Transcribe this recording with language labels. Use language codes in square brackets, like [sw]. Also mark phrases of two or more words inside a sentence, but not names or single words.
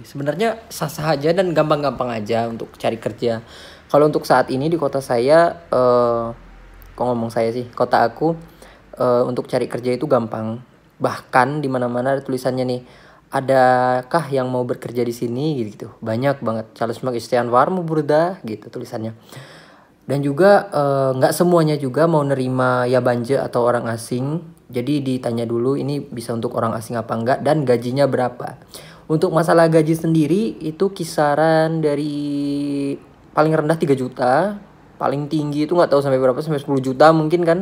[id] Sebenarnya sah-sah aja dan gampang-gampang aja untuk cari kerja. Kalau untuk saat ini di kota saya, kok ngomong saya sih, kota aku, untuk cari kerja itu gampang. Bahkan di mana-mana ada tulisannya nih, adakah yang mau bekerja di sini gitu. Banyak banget. [tr] Çalışmak isteyen var mı burada [id] gitu tulisannya. Dan juga nggak semuanya juga mau nerima yabancı atau orang asing. Jadi ditanya dulu ini bisa untuk orang asing apa enggak dan gajinya berapa. Untuk masalah gaji sendiri itu kisaran dari paling rendah 3 juta, paling tinggi itu nggak tahu sampai berapa, sampai 10 juta mungkin kan.